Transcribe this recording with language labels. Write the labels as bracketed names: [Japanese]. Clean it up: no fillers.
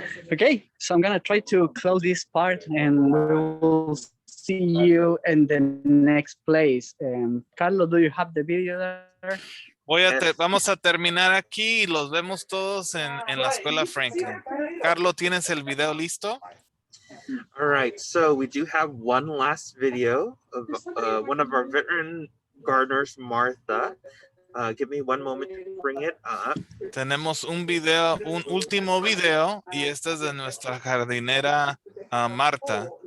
[English] Okay, so I'm gonna try to close this part and we will see you in the next place. Carlos, do you have the video there? [Spanish] Vamos a terminar aquí y los vemos todos en la escuela Franklin. Carlos, ¿tienes el video listo? [English] All right, so we do have one last video of one of our veteran gardeners, Martha. Give me one moment to bring it up. [Spanish] Tenemos un último video, y este es de nuestra jardinera Marta.